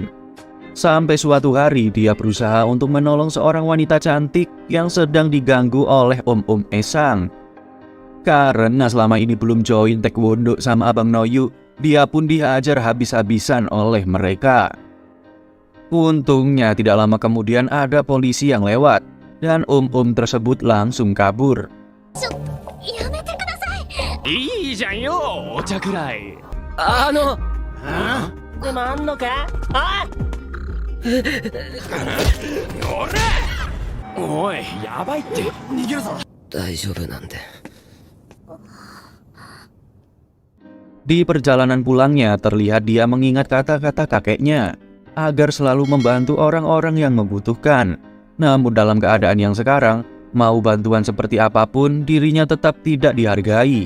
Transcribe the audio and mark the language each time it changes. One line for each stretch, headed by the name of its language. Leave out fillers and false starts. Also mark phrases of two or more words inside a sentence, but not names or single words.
Indonesian: Sampai suatu hari dia berusaha untuk menolong seorang wanita cantik yang sedang diganggu oleh Om Esang. Karena selama ini belum join taekwondo sama Abang Noyu, dia pun dihajar habis-habisan oleh mereka. Untungnya tidak lama kemudian ada polisi yang lewat, dan Om tersebut langsung kabur.
Japanese: いいじゃんよ、お茶くらい。でもあんのか？あっおい、やばいって。逃げるぞ。大丈夫なんで。
Indonesian: Di perjalanan pulangnya terlihat dia mengingat kata-kata kakeknya agar selalu membantu orang-orang yang membutuhkan. Namun dalam keadaan yang sekarang, mau bantuan seperti apapun dirinya tetap tidak dihargai.